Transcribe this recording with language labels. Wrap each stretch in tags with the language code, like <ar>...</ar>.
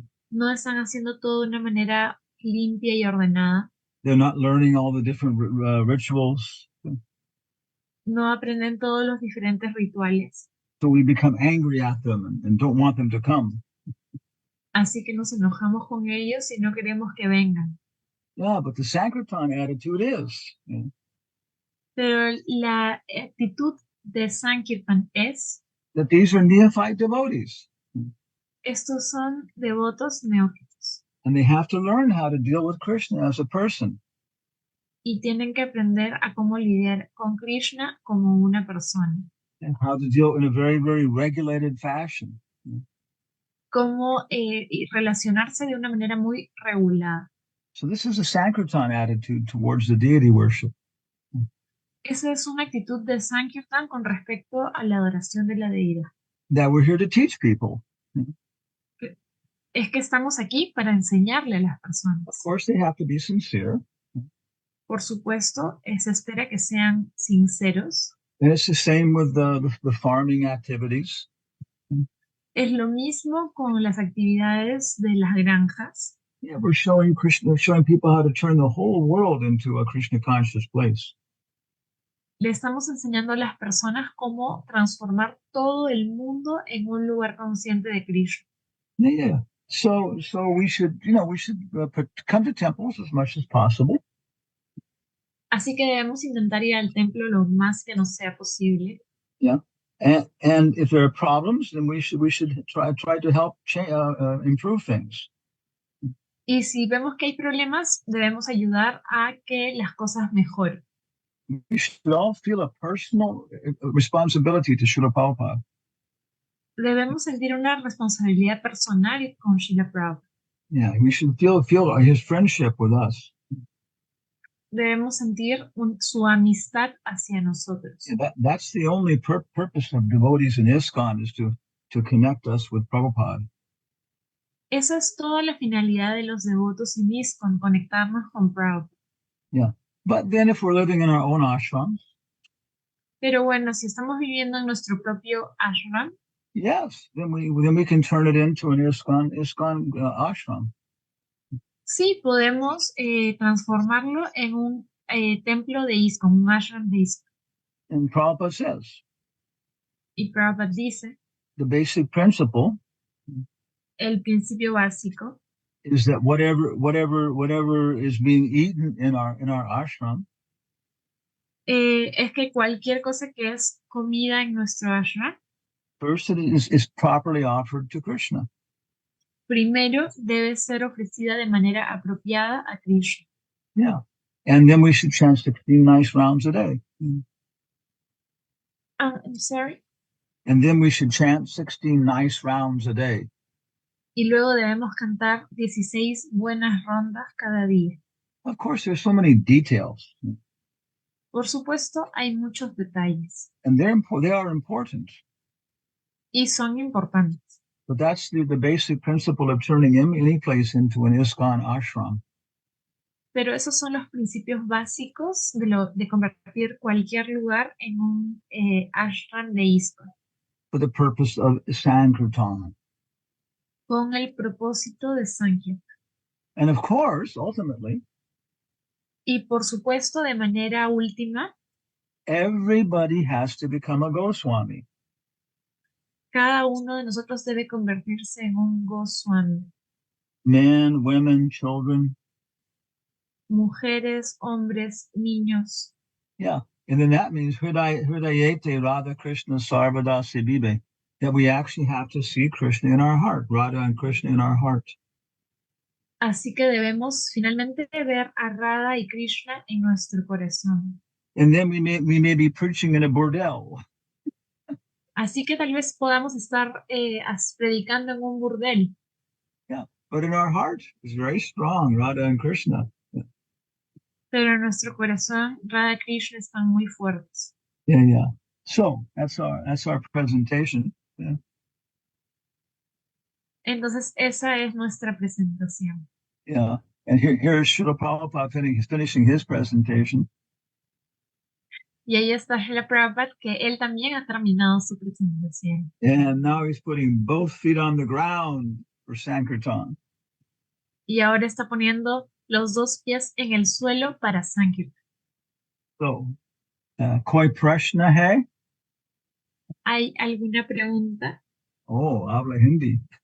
<es>No están haciendo todo de una manera limpia y ordenada.</es> <en>They're not learning all the different rituals.</en> <es>No aprenden todos los diferentes rituales.</es> <en>So we become angry at them and don't want them to come.</en> <es>Así que nos enojamos con ellos y no queremos que vengan.</es> <en>Yeah, but the Sankirtan attitude is.</en> <es>Pero la actitud de Sankirtan es</es> <en>that these are neophyte devotees.</en> <es>Estos son devotos neófitos.</es> <en>And they have to learn how to deal with Krishna as a person.</en> <es>Y tienen que aprender a cómo lidiar con Krishna como una persona.</es> <en>And how to deal in a very, very regulated fashion.</en> <es>Cómo relacionarse de una manera muy regulada.</es> <en>So this is a Sankirtan attitude towards the deity worship.</en> <es>Esa es una actitud de Sankirtan con respecto a la adoración de la deidad.</es> <en>That we're here to teach people.</en> <es>Es que estamos aquí para enseñarle a las personas.</es> <en>Of course, they have to be sincere.</en> <es>Por supuesto, se espera que sean sinceros.</es> <en>And it's the same with the farming activities.</en> <es>Es lo mismo con las actividades de las granjas.</es> <en>Yeah, we're showing people how to turn the whole world into a Krishna conscious place.</en> <es>Le estamos enseñando a las personas cómo transformar todo el mundo en un lugar consciente de Krishna.</es> <en>Yeah. So we should come to temples as much as possible.</en> <es>Así que debemos intentar ir al templo lo más que nos sea posible.</es> <en>Yeah. And if there are problems, then we should try to help improve things.</en> <es>Y si vemos que hay problemas, debemos ayudar a que las cosas mejoren.</es> <en>We should all feel a personal responsibility to Srila Prabhupada.</en> <es>Debemos sentir una responsabilidad personal con Srila Prabhupada.</es> <en>Yeah, we should feel his friendship with us.</en> <es>Debemos sentir su amistad hacia nosotros.</es> <en>Yeah, that's the only purpose of devotees in ISKCON, is to connect us with Prabhupada.</en> <es>Esa es toda la finalidad de los devotos en ISKCON, conectarnos con Prabhupada.</es> <en>Yeah, but then if we're living in our own ashrams,</en> <es>pero bueno, si estamos viviendo en nuestro propio ashram,</es> <en>yes, then we can turn it into an ISKCON ashram.</en> <es>Sí, podemos transformarlo en un templo de ISKCON, un ashram de ISKCON.</es> <en>And Prabhupada says,</en> <es>y Prabhupada dice,</es> <en>the basic principle</en> <es>el principio básico</es> <en>is that whatever is being eaten in our ashram,</en> <es>es que cualquier cosa que es comida en nuestro ashram,</es> <en>first it is properly offered to Krishna.</en> <es>Primero debe ser ofrecida de manera apropiada a Krishna.</es> <en>Yeah, and then we should chant 16 nice rounds a day. I'm sorry. And then we should chant 16 nice rounds a day.</en> <es>Y luego debemos cantar 16 buenas rondas cada día.</es> <en>Of course, there's so many details.</en> <es>Por supuesto, hay muchos detalles.</es> <en>And they are important.</en> <es>Y son importantes.</es> <en>But that's the basic principle of turning any place into an ISKCON ashram.</en> <es>Pero esos son los principios básicos de convertir cualquier lugar en un ashram de ISKCON.</es> <en>For the purpose of Sankirtan.</en> <es>Con el propósito de Sankirtan.</es> <en>And of course, ultimately,</en> <es>y por supuesto, de manera última,</es> <en>everybody has to become a Goswami.</en> <es>Cada uno de nosotros debe convertirse en un Goswami.</es> <en>Men, women, children.</en> <es>Mujeres, hombres, niños.</es> <en>Yeah, and then that means</en> <sa>Hridayete Radha Krishna Sarvada Sibibe,</sa> <en>that we actually have to see Krishna in our heart, Radha and Krishna in our heart.</en> <es>Así que debemos finalmente ver a Radha y Krishna en nuestro corazón.</es> <en>And then we may be preaching in a bordel.</en> <es>Así que tal vez podamos estar predicando en un burdel.</es> <en>Yeah, but in our heart is very strong, Radha and Krishna. Yeah.</en> <es>Pero en nuestro corazón, Radha y Krishna están muy fuertes.</es> <en>Yeah. So that's our presentation. Yeah.</en> <es>Entonces esa es nuestra presentación.</es> <en>Yeah, and here's Srila Prabhupada finishing his presentation.</en> <es>Y ahí está Srila Prabhupada, que él también ha terminado su presentación.</es> <en>And now he's putting both feet on the ground for Sankirtan.</en> <es>Y ahora está poniendo los dos pies en el suelo para Sankirtan.</es> <hi>So, koi prashna hai?</hi> <es>¿Hay alguna pregunta? Oh, habla Hindi.</es>